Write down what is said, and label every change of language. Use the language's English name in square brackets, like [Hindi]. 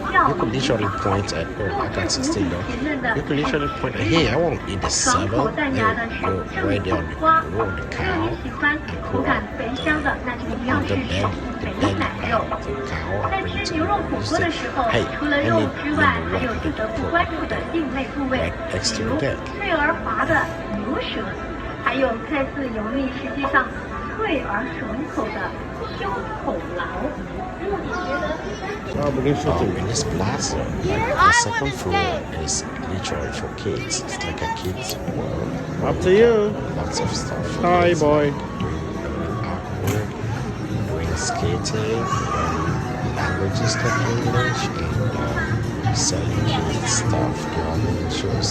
[English] You could literally point at, oh, I got 16 though. You could literally point at, hey, I want to eat the 7, and go right there on the cow and pull out on the belly of the cow and bring to you. You say, hey, I need number 1 to put right next to the deck. [Chinese] 脆而滑的牛舌，还有看似油腻，实际上脆而爽口的胸口劳。 [English] In this plaza, like the second floor is literally for kids. It's like a kids world. Up to you. Lots of stuff. For Hi, kids, boy. Doing artwork, doing skating, languages like English, and selling kids stuff. There are many shows.